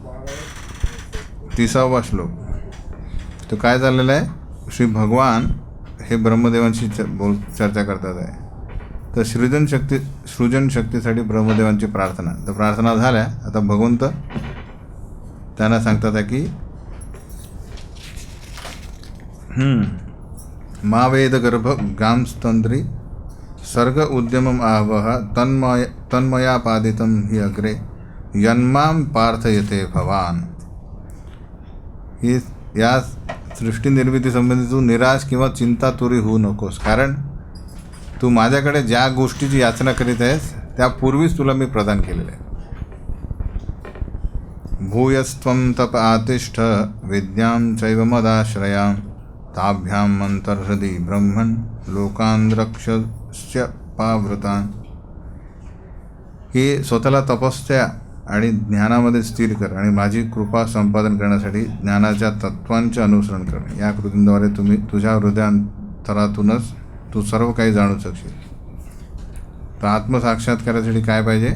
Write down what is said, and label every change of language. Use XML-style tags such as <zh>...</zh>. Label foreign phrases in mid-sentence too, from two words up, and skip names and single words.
<mr>30वा श्लोक. तो काय झालेला आहे? श्री भगवान हे ब्रह्मदेवांशी चर्चा करतात आहे. तर सृजन शक्तीसाठी ब्रह्मदेवांची प्रार्थना. तर प्रार्थना झाल्या. आता भगवंत त्यांना सांगतात आहे की</mr> <sa>मा वेद गर्भ गाम स्तंद्री सर्ग उद्यमम आवह तन्मया पादितं हि अग्रे यन्माम पार्थयते भवान.</sa> <mr>ही या सृष्टी निर्मिती संबंधी तू निराश किंवा चिंतातुरी होऊ नकोस, कारण तू माझ्याकडे ज्या गोष्टीची याचना करीत आहेस त्यापूर्वीच तुला मी प्रदान केलेलं आहे.</mr> <sa>भूयस्त्वं तप आतिष्ठ विद्यां चैव मदाश्रयां ताभ्यां मंतर्हृदि ब्रह्मन् लोकान् रक्षस्य पावृतान्.</sa> <mr>ही स्वतःला तपस्या आणि ज्ञानामध्ये स्थिर कर आणि माझी कृपा संपादन करण्यासाठी ज्ञानाच्या तत्वांचे अनुसरण कर. या कृतींद्वारे तुझ्या हृदयांतरातूनच तू सर्व काही जाणू शकशील. तर आत्मसाक्षात्कारासाठी काय पाहिजे?</mr>